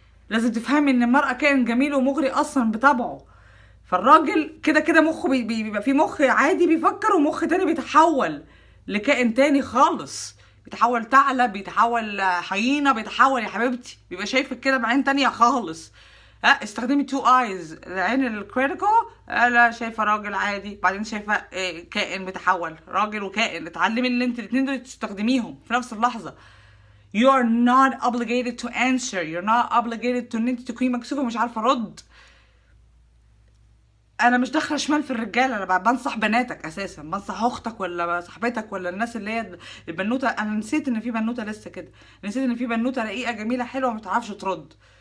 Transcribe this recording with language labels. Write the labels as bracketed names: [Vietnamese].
[Arabic] لازم تفهمي ان المرأة كائن جميل ومغري اصلا بطبعه. فالراجل كده كده مخه بيبقى في مخ عادي بيفكر، ومخ تاني بيتحول لكائن تاني خالص، بيتحول ثعلب، بيتحول حيينة، بيتحول يا حبيبتي، بيبقى شايفك كده بعين تانية خالص. ها، استخدمي [English] تو ايز، [Arabic] العين الكريتيكال، لا شايفه راجل عادي، بعدين شايفه كائن بيتحول، راجل وكائن. اتعلمي ان انت الاثنين دول تستخدميهم في نفس اللحظه. [English] You are not obligated to answer. You're not obligated to [Arabic] ان انت تكوني مكسوفه مش عارفه ارد. انا مش داخله شمال في الرجاله، انا بنصح بناتك اساسا، بنصح اختك ولا صاحبتك ولا الناس اللي هي البنوته. انا نسيت ان في بنوته لسه كده، نسيت ان في بنوته رقيقه جميله حلوه ما بتعرفش ترد.